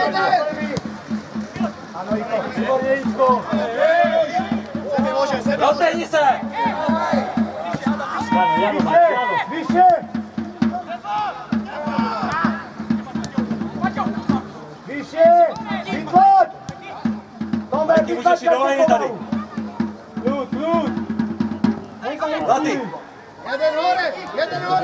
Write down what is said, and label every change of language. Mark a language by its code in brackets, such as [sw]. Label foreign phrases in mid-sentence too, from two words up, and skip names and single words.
[sk] Áno, Iko, výborne, Iko. Rozbehni se! Vyššie! Vyššie! Vytlač! [cs] Tomek, Ty můžeš jít do lejny tady. [sk] Kľud! Zlatý! Jeden hore!